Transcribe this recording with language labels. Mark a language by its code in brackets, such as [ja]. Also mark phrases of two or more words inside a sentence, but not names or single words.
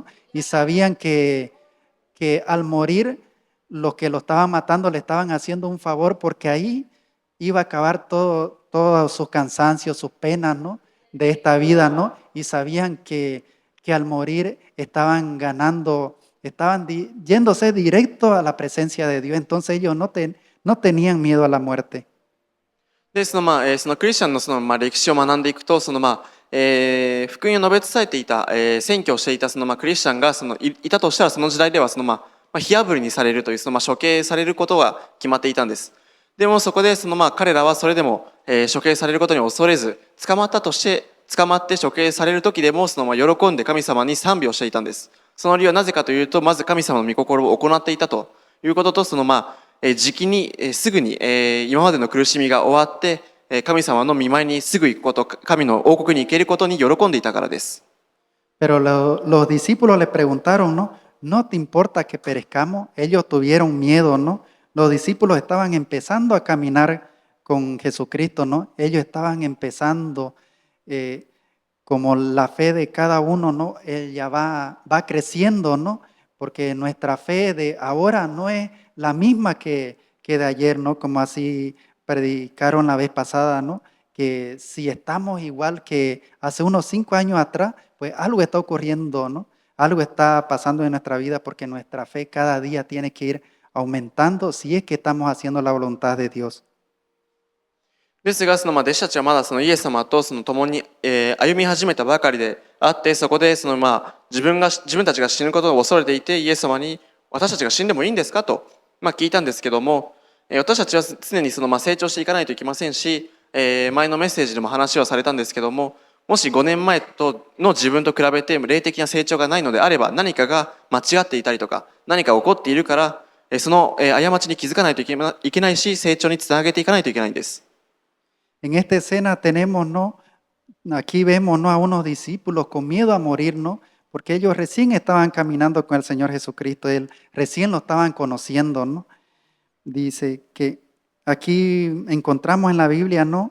[es] Y sabían que al morir los que lo estaban matando le estaban haciendo un favor porque ahí iba a acabar todos sus cansancios, sus penas, ¿no? De esta vida, ¿no? Y sabían que al morir estaban ganando, yéndose directo a la presencia de Dios. Entonces ellos no tenían miedo a la muerte. [ja] で、そのクリスチャンの歴史を学んでいくと、福音を述べ伝えていた、宣教をしていたクリスチャンがいたとしたら、その時代では火あぶりにされるという処刑されることが決まっていたんです。でもそこで彼らはそれでも、処刑されることに恐れず、捕まって処刑される時でも喜んで神様に賛美をしていたんです。その理由はなぜかというと、まず神様の御心を行っていたということと、時期にすぐに今までの苦しみが終わって神様の御前にすぐ行くこと、神の王国に行けることに喜んでいたからです。 [es] Pero los discípulos le preguntaron, ¿no? ¿No te importa que perezcamos? Ellos tuvieron miedo, ¿no? Los discípulos estaban empezando a caminar con Jesucristo, ¿no? Ellos estaban empezando, como la fe de cada uno, ¿no? Ella va creciendo, ¿no? Porque nuestra fe de ahora no es la misma que de ayer, ¿no? Como así predicaron la vez pasada, ¿no? Que si estamos igual que hace unos 5 años atrás, pues algo está ocurriendo, ¿no? Algo está pasando en nuestra vida porque nuestra fe cada día tiene que ir aumentando si es que estamos haciendo la voluntad de Dios. [ja] ですが、弟子たちはまだイエス様と共に、歩み始めたばかりであって、そこで自分たちが死ぬことを恐れていて、イエス様に私たちが死んでもいいんですかと、聞いたんですけども、私たちは常に成長していかないといけませんし、前のメッセージでも話をされたんですけども、もし5年前の自分と比べて霊的な成長がないのであれば、何かが間違っていたりとか、何か起こっているから、その過ちに気づかないといけないし、成長につなげていかないといけないんです。 [es] En esta escena tenemos, ¿no? Aquí vemos, ¿no? A unos discípulos con miedo a morir, ¿no? Porque ellos recién estaban caminando con el Señor Jesucristo, recién lo estaban conociendo, ¿no? Dice que aquí encontramos en la Biblia, ¿no?